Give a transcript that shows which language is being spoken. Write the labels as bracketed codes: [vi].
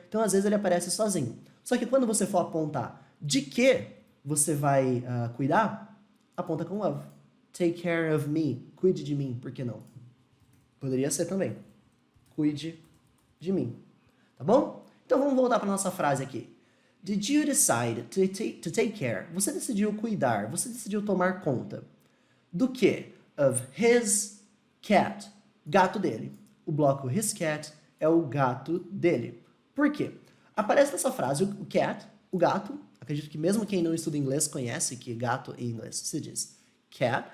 [pt] Então, às vezes, ele aparece sozinho. Só que quando você for apontar de que você vai cuidar, aponta com of. [en] Take care of me. [pt] Cuide de mim. Por que não? Poderia ser também. Cuide de mim. Tá bom? Então, vamos voltar para nossa frase aqui. [en] Did you decide to take care? [pt] Você decidiu cuidar, você decidiu tomar conta. Do que? [en] Of his cat. [pt] Gato dele. O bloco his cat é o gato dele. Por quê? Aparece nessa frase o cat, o gato. Acredito que mesmo quem não estuda inglês conhece que gato em inglês se diz cat.